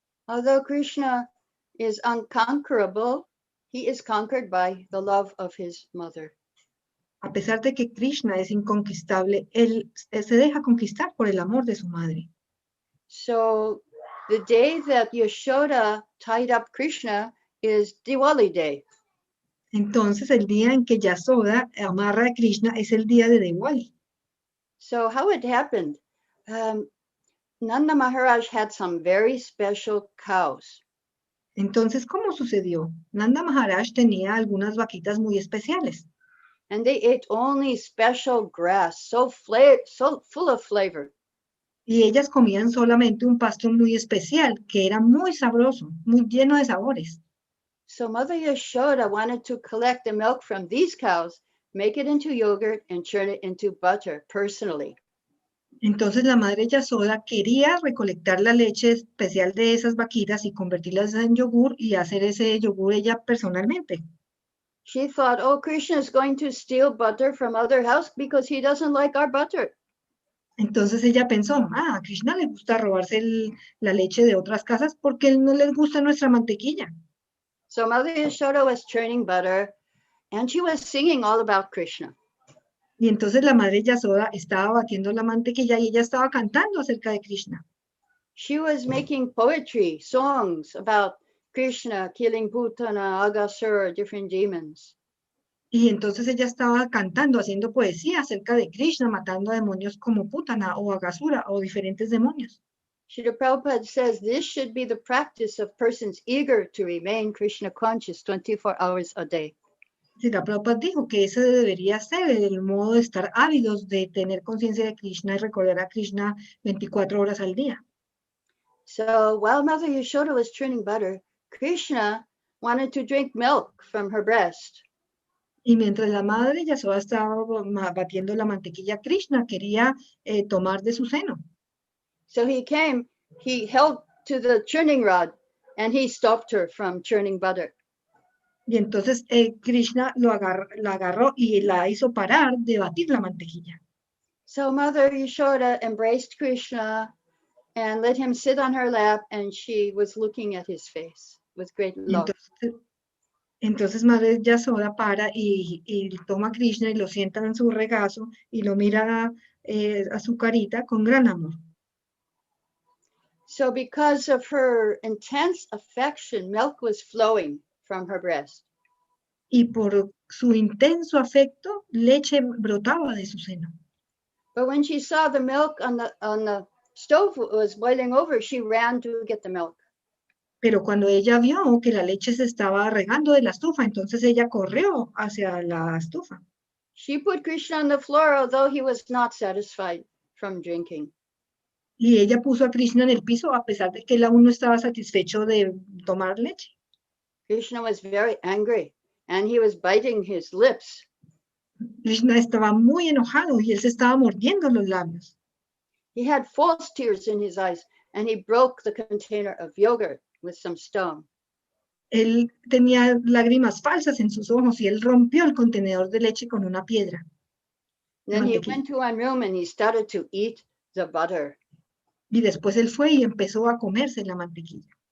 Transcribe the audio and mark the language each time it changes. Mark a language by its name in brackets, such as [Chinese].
[English] Although Krishna is unconquerable, he is conquered by the love of his mother. [Spanish] A pesar de que Krishna es inconquistable, él se deja conquistar por el amor de su madre. [English] So the day that Yashoda tied up Krishna is Diwali day. [Spanish] Entonces, el día en que Yasoda amarra a Krishna es el día de Diwali. [English] So how it happened? Nanda Maharaj had some very special cows. [Spanish] Entonces, ¿cómo sucedió? Nanda Maharaj tenía algunas vaquitas muy especiales. [English] And they ate only special grass, so full of flavor. [Spanish] Y ellas comían solamente un pasto muy especial, que era muy sabroso, muy lleno de sabores. [English] So Mother Yashoda wanted to collect the milk from these cows, make it into yogurt, and turn it into butter personally. [Spanish] Entonces la madre Yasoda quería recolectar la leche especial de esas vaquitas y convertirlas en yogur y hacer ese yogur ella personalmente. [English] She thought, oh, Krishna is going to steal butter from other house because he doesn't like our butter. [Spanish] Entonces ella pensó, a Krishna le gusta robarse la leche de otras casas porque él no les gusta nuestra mantequilla. [English] So Mother Yashoda was churning butter and she was singing all about Krishna. [Spanish] Y entonces la madre Yasoda estaba batiendo la mantequilla y ella estaba cantando acerca de Krishna. [English] She was making poetry, songs about Krishna killing Putana, Agasura, different demons. [Spanish] Y entonces ella estaba cantando, haciendo poesía acerca de Krishna, matando a demonios como Putana o Agasura o diferentes demonios. [English] Srila Prabhupada says this should be the practice of persons eager to remain Krishna conscious 24 hours a day. [Spanish] Srila Prabhupada dijo que ese debería ser el modo de estar ávidos de tener conciencia de Krishna y recordar a Krishna 24 horas al día. [English] So while Mother Yashoda was churning butter, Krishna wanted to drink milk from her breast. [Spanish] Y mientras la madre Yasoda estaba batiendo la mantequilla, Krishna quería tomar de su seno. [English] So he came, he held to the churning rod, and he stopped her from churning butter. [Spanish] Y entonces Krishna la agarró y la hizo parar de batir la mantequilla. [English] So Mother Yashoda embraced Krishna and let him sit on her lap, and she was looking at his face with great [Spanish] Y [English] love. [Spanish] entonces madre Yasoda para y toma a Krishna y lo sienta en su regazo y lo mira a su carita con gran amor. [English] So because of her intense affection, milk was flowing from her breast. [Spanish] Y por su intenso afecto, leche brotaba de su seno. [English] But when she saw the milk on the stove was boiling over, she ran to get the milk. [Spanish] Pero cuando ella vio que la leche se estaba regando de la estufa, entonces ella corrió hacia la estufa. [English] She put Krishna on the floor, although he was not satisfied from drinking. [Spanish] Y ella puso a Krishna en el piso a pesar de que él aún no estaba satisfecho de tomar leche. [English] Krishna was very angry, and he was biting his lips. [Spanish] Krishna estaba muy enojado y él se estaba mordiendo los labios. [English] He had false tears in his eyes, and he broke the container of yogurt with some stone. [Spanish] Él tenía lágrimas falsas en sus ojos y él rompió el contenedor de leche con una piedra. [English] Then he [Spanish] Mantequilla. [English] went to one room and he started to eat the butter. [Spanish] Y después él fue y empezó a comerse la mantequilla.